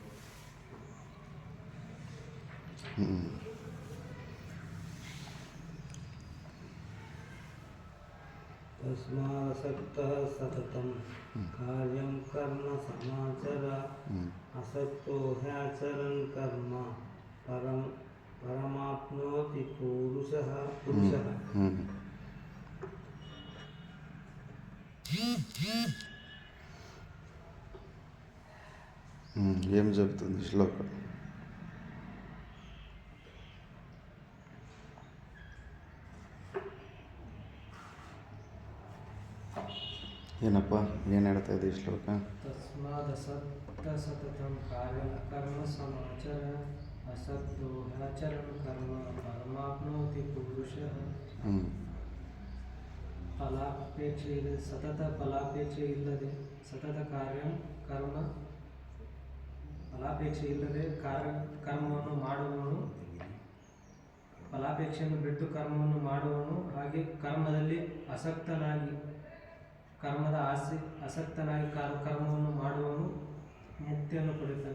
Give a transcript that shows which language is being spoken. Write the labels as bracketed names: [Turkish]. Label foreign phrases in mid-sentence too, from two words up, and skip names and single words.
[Sanskrit] తస్మాదసక్తః సతతం కార్యం కర్మ సమాచర అసక్తో హ్యాచరన్ కర్మ పరమాప్నోతి పురుషః. [Telugu] ఏం చెబుతుంది శ్లోకం? [Kannada] ಏನಪ್ಪ ಏನು ಹೇಳ್ತಾ ಇದೆ ಈ ಶ್ಲೋಕ? [Sanskrit] ತಸ್ಮಾದಸಕ್ತ ಸತತಂ ಕಾರ್ಯಂ ಕರ್ಮ ಸಮಾಚರ ಅಸಕ್ತೋ ಹ್ಯಾಚರನ್ ಕರ್ಮ ಪರಮಾಪ್ನೋತಿ ಪುರುಷಃ. [Kannada] ಫಲಾಪೇಕ್ಷೆ ಇಲ್ಲದೆ, ಸತತ ಫಲಾಪೇಕ್ಷೆ ಇಲ್ಲದೆ, ಸತತ ಕರ್ಮ ಫಲಾಪೇಕ್ಷೆ ಇಲ್ಲದೆ ಕರ್ಮವನ್ನು ಮಾಡುವವನು, ಫಲಾಪೇಕ್ಷೆಯನ್ನು ಬಿಟ್ಟು ಕರ್ಮವನ್ನು ಮಾಡುವವನು, ಹಾಗೆ ಕರ್ಮದಲ್ಲಿ ಆಸಕ್ತನಾಗಿ ಕರ್ಮದ ಆಸಕ್ತನಾಗಿ ಕರ್ಮವನ್ನು ಮಾಡುವವನು ಮುಕ್ತಿಯನ್ನು ಪಡೆಯುತ್ತಾನೆ.